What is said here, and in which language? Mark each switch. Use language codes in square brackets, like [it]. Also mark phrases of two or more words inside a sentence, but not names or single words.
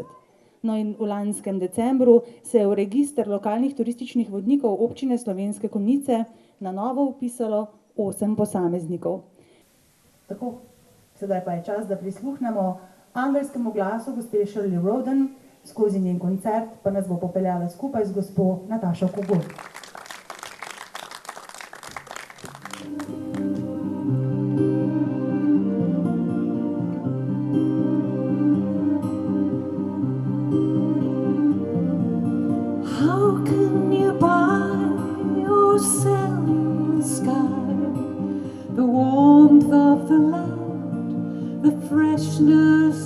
[sl] No in v lanskem decembru se je v register lokalnih turističnih vodnikov občine Slovenske Konjice na novo vpisalo 8 posameznikov. Tako, sedaj pa je čas, da prisluhnemo angelskemu glasu gospe Shirley Roden, skozi njen koncert pa nas bo popeljala skupaj z gospo Natašo Kogur. [en] How can you buy or sell the sky, the warmth of the land, the freshness